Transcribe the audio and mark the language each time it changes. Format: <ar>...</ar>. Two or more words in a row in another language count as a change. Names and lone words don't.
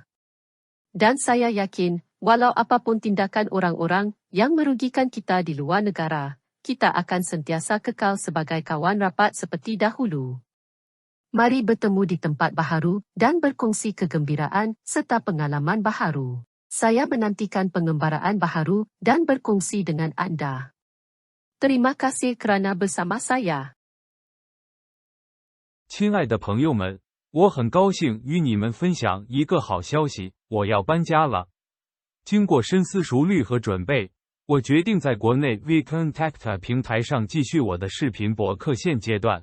<ms>Dan saya yakin, walau apapun tindakan orang-orang yang merugikan kita di luar negara, kita akan sentiasa kekal sebagai kawan rapat seperti dahulu. Mari bertemu di tempat baharu dan berkongsi kegembiraan serta pengalaman baharu. Saya menantikan pengembaraan baharu dan berkongsi dengan Anda. Terima kasih kerana bersama saya.</ms> <zh>亲爱的朋友们，我很高兴与你们分享一个好消息，我要搬家了。经过深思熟虑和准备，我决定在国内 VKontakte 平台上继续我的视频博客现阶段。</zh>